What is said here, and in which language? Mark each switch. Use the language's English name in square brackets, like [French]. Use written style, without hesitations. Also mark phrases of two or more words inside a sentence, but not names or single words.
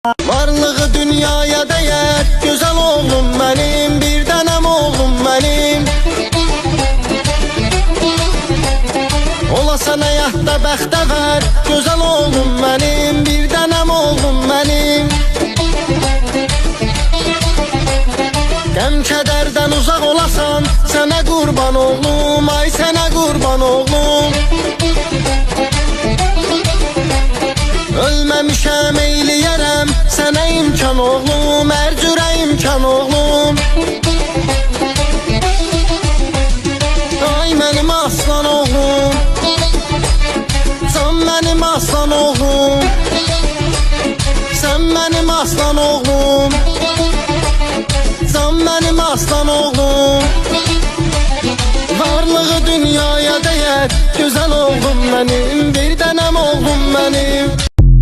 [Turkish] Varlığı dünyaya değer, güzel oğlum benim, bir tanem oğlum benim. [Azerbaijani] Olasan həyatda bəxtəvər, [Turkish] güzel oğlum benim, bir tanem oğlum benim. [Azerbaijani] Qəm kədərdən uzaq olasan, sənə qurban oğlum, ay sənə qurban oğlum. Ölməmişəm eyləyərəm sənə imkan oğlum, hər cürə imkan oğlum. Ay mənim aslan oğlum, sən mənim aslan oğlum, sən mənim aslan oğlum, sən mənim aslan oğlum. [Turkish] Varlığı dünyaya değer, güzel oğlum benim, bir tanem oğlum benim.